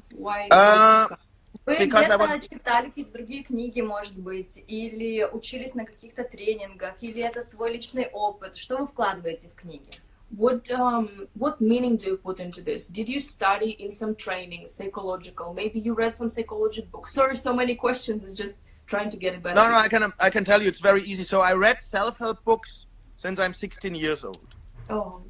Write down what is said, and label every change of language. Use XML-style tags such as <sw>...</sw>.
<en>Why?</en> <ru>Вы где-то читали какие-то другие книги, может быть, или учились на каких-то тренингах, или это свой личный опыт? Что вы вкладываете в книги?</ru> <en>What meaning do you put into this? Did you study in some training, psychological? Maybe you read some psychology books. Sorry, so many questions. It's just trying to get it better. No, I can tell you it's very easy. So I read self-help books since I'm 16 years old. Oh.</en>